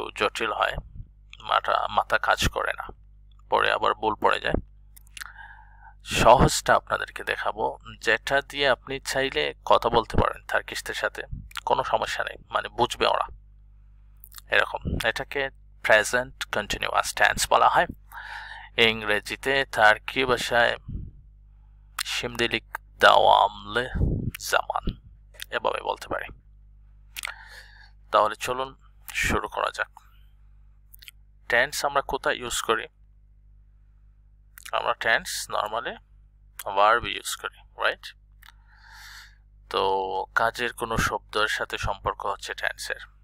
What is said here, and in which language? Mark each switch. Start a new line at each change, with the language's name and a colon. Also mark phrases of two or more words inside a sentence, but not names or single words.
Bangla: জটিল হয় মাথা কাজ করে না পরে আবার ভুল পড়ে যায় সহজটা আপনাদেরকে দেখাবো যেটা দিয়ে আপনি চাইলে কথা বলতে পারেন টার্কিশদের সাথে কোনো সমস্যা নেই মানে বুঝবে ওরা এরকম এটাকে
English: present continuous tense
Bangla: বলা হয় ইংরেজিতে টার্কি ভাষায়
Turkish: şimdilik devamlı zaman
Bangla: এভাবে বলতে পারি তাহলে চলুন শুরু করা যাক টেন্স আমরা কোথায় ইউজ করি আমরা
English: tense normally verb use
Bangla: করি রাইট তো কাজের কোনো শব্দের সাথে সম্পর্ক হচ্ছে টেন্সের